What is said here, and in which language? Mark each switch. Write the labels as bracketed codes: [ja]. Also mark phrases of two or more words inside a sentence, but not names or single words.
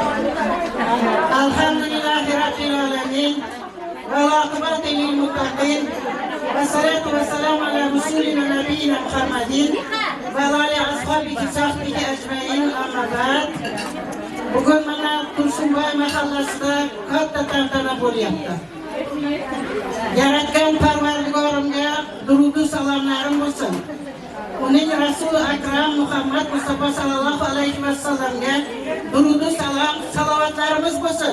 [ar] الحمد لله رب العالمين. والعاقبة للمتقين. والصلاة والسلام على رسولنا نبينا محمد وعلى أصحابه صحبه أجمعين. أما بعد. [uz] Bugun mana Tursunboy mahallasida katta tantana bo'lyapti. Yaratgan Parvardigorimga durudu salomlarim bo'lsin. Uning Rasul Akram Muhammad Mustafa [ar] صلى الله عليه وسلم [uz] durudu salom, salovatlarimiz bo'lsin.